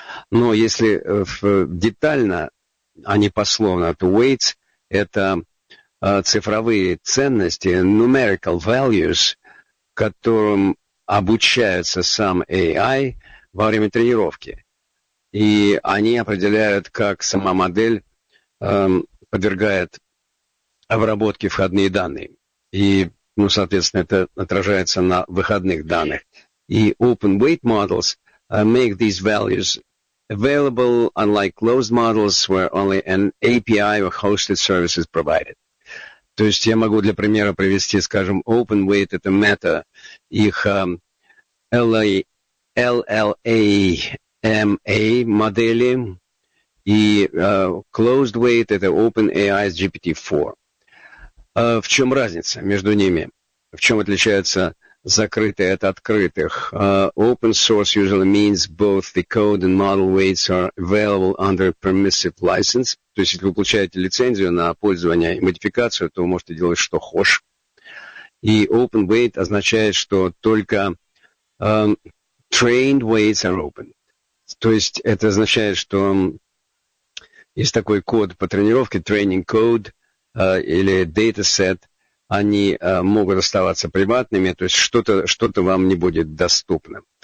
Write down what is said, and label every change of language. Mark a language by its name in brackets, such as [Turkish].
[Russian] Но если детально, а не пословно, то weights – это цифровые ценности, numerical values, которым обучается сам AI во время тренировки. И они определяют, как сама модель подвергает обработке входные данные. И, ну, соответственно, это отражается на выходных данных. [English] И open weight models make these values available, unlike closed models, where only an API or hosted service is provided. [Russian] То есть я могу для примера привести, скажем, open weight, это Meta, их LLAMA модели, и closed weight – это OpenAI's GPT-4. В чем разница между ними? В чем отличается закрытые от открытых? [English] Open source usually means both the code and model weights are available under permissive license. [Russian] То есть, если вы получаете лицензию на пользование и модификацию, то вы можете делать, что хочешь. И open weight означает, что только [English] trained weights are open. [Russian] То есть, это означает, что есть такой код по тренировке, training code или dataset, они могут оставаться приватными, то есть что-то вам не будет доступно.